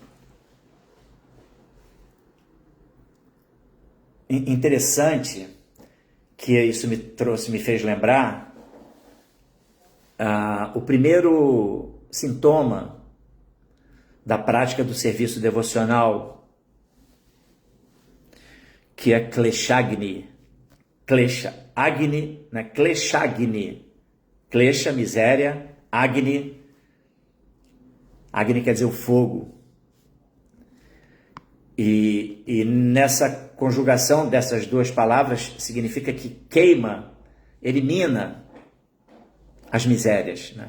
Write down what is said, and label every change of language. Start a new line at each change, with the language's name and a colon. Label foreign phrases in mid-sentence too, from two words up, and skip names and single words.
Portuguese: Interessante que isso me fez lembrar o primeiro sintoma da prática do serviço devocional, que é
Sanskrit: kleshagni, klesha, agni,
Portuguese: né?
Sanskrit: Kleshagni, klesha,
Portuguese: miséria, agni quer dizer o fogo. E nessa conjugação dessas duas palavras significa que queima, elimina as misérias, né?